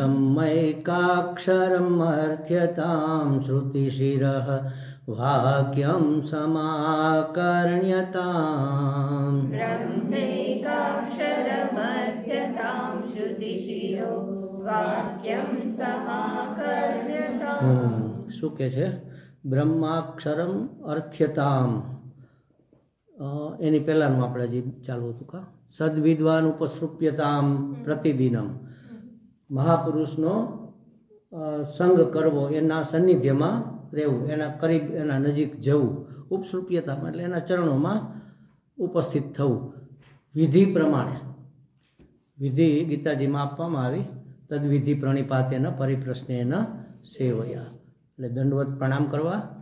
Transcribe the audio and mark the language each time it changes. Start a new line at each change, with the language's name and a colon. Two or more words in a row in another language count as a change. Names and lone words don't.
Sanskrit: ब्रह्मैकाक्षरमर्थ्यतां श्रुतिशिरः वाक्यं समाकर्ण्यताम्। ब्रह्मैकाक्षरमर्थ्यतां श्रुतिशिरो वाक्यं समाकर्ण्यताम्।
Gujarati: શું કહે છે?
Sanskrit: બ્રહ્માક્ષરમ અર્થ્યતામ
Gujarati: એની પહેલાંનું આપણે જે ચાલુ હતું કા સદ્વિદ્વાન
Sanskrit: ઉપસૃપ્યતામ પ્રતિદિનમ
Gujarati: મહાપુરુષનો સંગ કરવો એના સાનિધ્યમાં રહેવું એના કરીબ એના નજીક જવું ઉપસૃપ્યતામ એટલે એના ચરણોમાં ઉપસ્થિત થવું વિધિ પ્રમાણે વિધિ ગીતાજીમાં આપવામાં આવી
Sanskrit: તદ્વિધિ પ્રણિપાતેન પરિપ્રશ્નેન સેવયા
Gujarati: એટલે દંડવત પ્રણામ કરવા